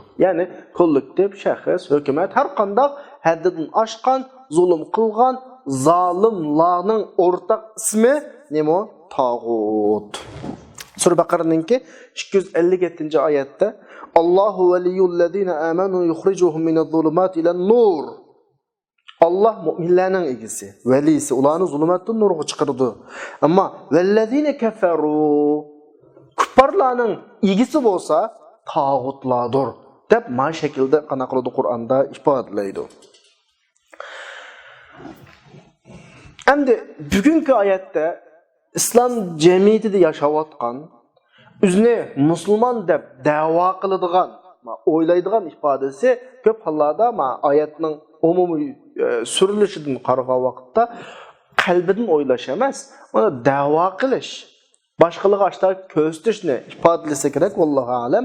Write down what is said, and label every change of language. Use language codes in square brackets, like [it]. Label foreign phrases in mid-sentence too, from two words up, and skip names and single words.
[uz] Ya'ni kollektiv, shaxs, hukumat har qanday haddidan oshgan, zulm qilgan zolimlarning o'rtaq ismi nima? Tag'ut. Sura Baqaraninki 257-oyatda [ar] الله ولي الذين آمنوا يخرجهم من الظلمات إلى النور. [uz] Allah mu'minlarning egisi, valisi, ularni zulmatdan nurga chiqardi. Ammo [ar] والذين كفروا [uz] kuffarlarning egisi bo'lsa tag'utlardir deb ma shaklda qana qiladi Qur'onda ifodalaydi. Endi bugungi oyatda islom jamiyatida yashayotgan, o'zini musulmon deb da'vo qiladigan, o'ylaydigan ifodasi ko'p hollarda oyatning umumiy surilishidan qaragan vaqtda qalbidan o'ylash emas, uni da'vo qilish, boshqalarga ashta ko'rsatishni ifodalasa kerak, [ar] والله أعلم.